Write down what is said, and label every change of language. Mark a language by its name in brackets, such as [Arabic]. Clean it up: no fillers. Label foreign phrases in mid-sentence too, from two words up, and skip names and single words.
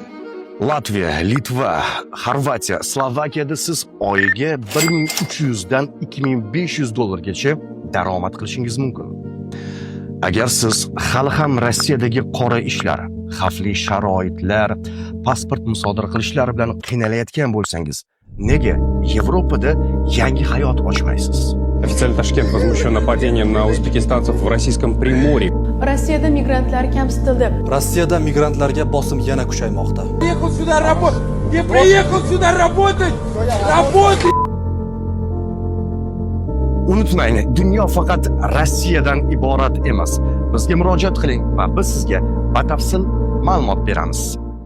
[Uzbek] Latviya, Litva, Xorvatiya, Slovakiyada siz oyiga 1300 dan 2500 dollargacha daromad qilishingiz mumkin. Agar siz hali ham Rossiyadagi qora ishlar, xavfli sharoitlar, pasport musodara qilishlari bilan qiynalayotgan bo'lsangiz, nega Yevropada yangi hayot ochmaysiz? [Russian] Официально Ташкент возмущен нападением на узбекистанцев в российском Приморье. [Uzbek] Rossiyada migrantlar kamsitildi. Rossiyada migrantlarga bosim yana kuchaymoqda. [Russian] Приехал сюда работать! Я приехал сюда работать! Работать! [Uzbek] Unutmang, dunyo faqat Rossiyadan iborat emas. Bizga murojaat qiling va biz sizga batafsil ma'lumot beramiz.